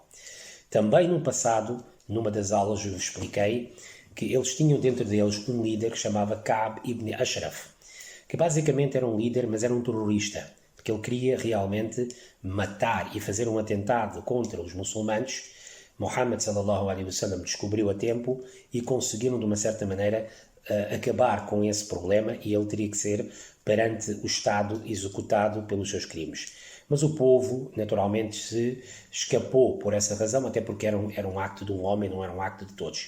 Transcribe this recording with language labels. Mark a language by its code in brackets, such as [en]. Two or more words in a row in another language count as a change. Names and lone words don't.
[pt] Também no passado, numa das aulas, eu expliquei que eles tinham dentro deles um líder que chamava Ka'b ibn Ashraf, que basicamente era um líder, mas era um terrorista, porque ele queria realmente matar e fazer um atentado contra os muçulmanos. Muhammad [ar] صلى الله عليه وسلم [pt] descobriu a tempo e conseguiram de uma certa maneira acabar com esse problema e ele teria que ser perante o Estado executado pelos seus crimes. Mas o povo, naturalmente, se escapou por essa razão, até porque era um acto de um homem, não era um acto de todos.